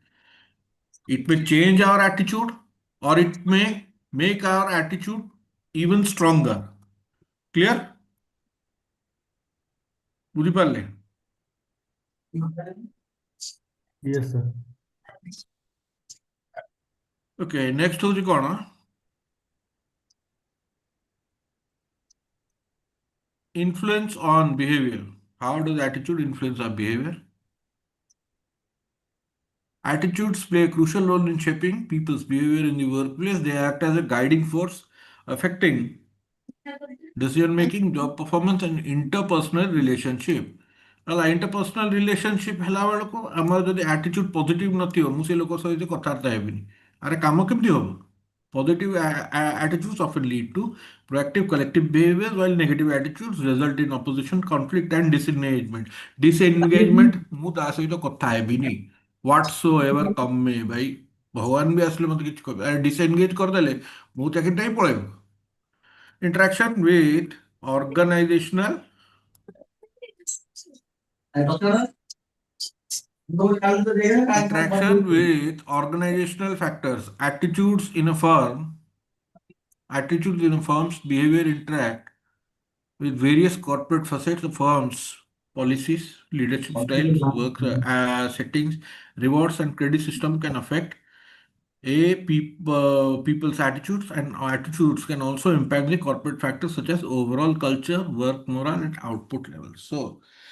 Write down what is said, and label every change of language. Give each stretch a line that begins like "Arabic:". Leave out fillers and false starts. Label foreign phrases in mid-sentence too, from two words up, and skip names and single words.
English: It may change our attitude, or it may make our attitude even stronger. Clear? ବୁଝିପାରିଲେ? Yes, sir. Okay, next
Odia: ହଉଛି କ'ଣ?
English: Influence on behavior. How does attitude influence our behavior? Attitudes play a crucial role in shaping people's behavior in the workplace. They act as a guiding force, affecting decision making, job performance, and interpersonal relationship.
Odia: ହେଲା
English: interpersonal relationship
Odia: ହେଲା ବେଳକୁ ଆମର ଯଦି
English: attitude positive
Odia: ନଥିବ, ମୁଁ ସେ ଲୋକ ସହିତ କଥାବାର୍ତ୍ତା ହେବିନି। ଆରେ କାମ କେମିତି ହବ?
English: Positive attitudes often lead to proactive collective behavior, while negative attitudes result in opposition, conflict, and disengagement. Disengagement,
Odia: ମୁଁ ତା ସହିତ କଥା ହେବିନି whatsoever ତମେ ଭାଇ ଭଗବାନ ବି ଆସିଲେ ମତେ କିଛି କହିବେ, ଡିସଏନଗେଜ କରିଦେଲେ ମୁଁ ଚାକିରିଟା ହିଁ ପଳେଇବ।
English: Interaction with organizational factors. Attitudes in a firm's behavior interact with various corporate facets of firms, policies, leadership styles, work settings, rewards, and credit system can affect people's attitudes, and attitudes can also impact the corporate factors such as overall culture, work morale, and output levels.